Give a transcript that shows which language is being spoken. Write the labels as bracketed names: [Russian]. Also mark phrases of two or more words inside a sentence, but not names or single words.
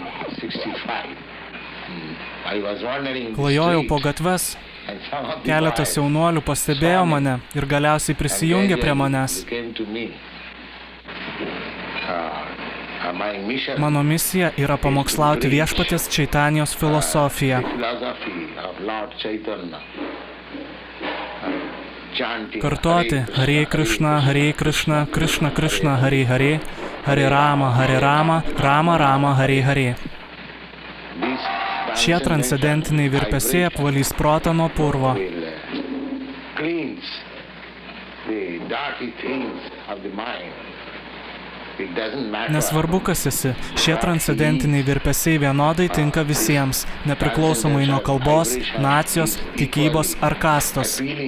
[Lithuanian] Klajojau po gatves, keletas jaunuolių pastebėjo mane ir galiausiai prisijungė prie manęs. Mano misija yra pamokslauti viešpaties Čaitanijos filosofiją. Kartoti Hare Krishna, Krishna Krishna, Hare Hare, Hare Rama, Rama Rama, Hare Hare. Šie transcendentiniai virpesiai apvalys protą nuo purvo. Nesvarbu, kas esi, šie transcendentiniai virpesiai vienodai tinka visiems, nepriklausomai nuo kalbos, nacijos, tikybos ar kastos.